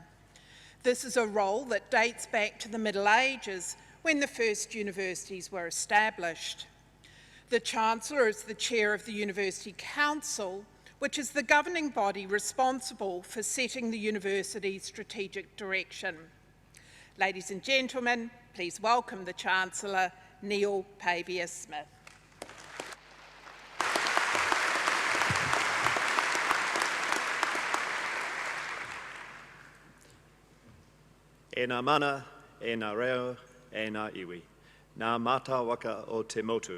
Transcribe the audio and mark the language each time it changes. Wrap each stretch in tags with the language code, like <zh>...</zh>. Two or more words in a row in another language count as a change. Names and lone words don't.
<en>This is a role that dates back to the Middle Ages, when the first universities were established. The Chancellor is the Chair of the University Council, which is the governing body responsible for setting the university's strategic direction. Ladies and gentlemen, please welcome the Chancellor, Neil Pavia-Smith.</en> <mi>E ngā mana, e ngā reo, e ngā iwi. Ngā mata waka o te motu.</mi>